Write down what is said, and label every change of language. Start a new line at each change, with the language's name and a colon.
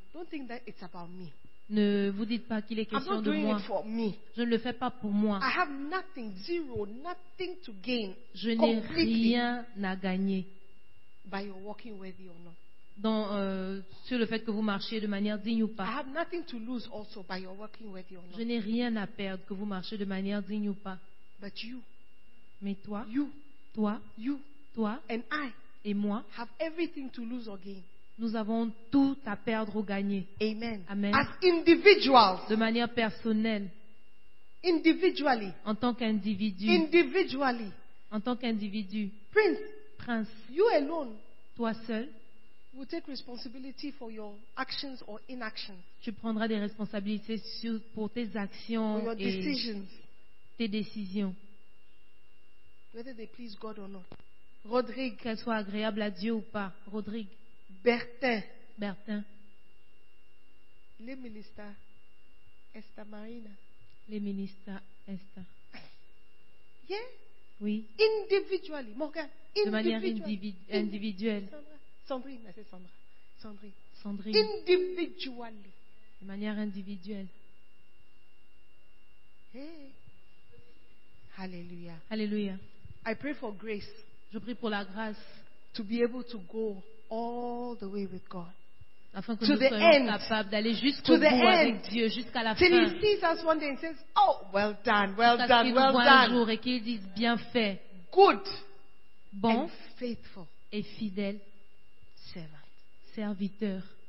English: don't think that it's about me.
French: Ne vous dites pas qu'il est question
English: I'm not doing
French: de moi.
English: It for me.
French: Je ne le fais pas pour moi.
English: I have nothing, zero, nothing to gain,
French: je n'ai
English: completely.
French: Rien à gagner.
English: by your walking worthy or not.
French: Dans, sur le fait que vous marchiez de manière digne ou pas.
English: I have nothing to lose also by your walking worthy or not.
French: Je n'ai rien à perdre que vous marchiez de manière digne ou pas.
English: But you.
French: Mais toi.
English: You.
French: Toi.
English: You.
French: Toi.
English: And I.
French: Et moi.
English: Have everything to lose or gain.
French: Nous avons tout à perdre ou gagner.
English: Amen.
French: Amen.
English: As individuals.
French: De manière personnelle.
English: Individually.
French: En tant qu'individu.
English: Individually.
French: En tant qu'individu.
English: Prince.
French: Prince.
English: You alone.
French: Toi seul.
English: Will take responsibility for your actions or inactions.
French: Tu prendras des responsabilités sur, pour tes actions
English: for your
French: et
English: decisions.
French: Tes décisions.
English: Whether they please God or not. Rodrigue.
French: Qu'elles soient agréables à Dieu ou pas. Rodrigue. Bertin. Bertin. Le ministre Esta Marina. Le ministre Esta.
English: Yeah.
French: Oui.
English: Individually. Morgan.
French: De manière individuelle. Sandrine, c'est Sandra. Sandrine. Sandrine.
English: Individually.
French: De manière individuelle.
English: Hey. Alléluia.
French: Alléluia.
English: I pray for grace.
French: Je prie pour la grâce.
English: To be able to go all the way with God.
French: Afin que nous soyons capables d'aller jusqu'au bout avec Dieu, jusqu'à la fin.
English: Till he sees us one day and says, oh, well done, well done, well done.
French: Jusqu'à ce qu'il nous voit un jour et qu'il dise bien fait.
English: Good.
French: Bon.
English: And faithful.
French: Et fidèle. Serviteur.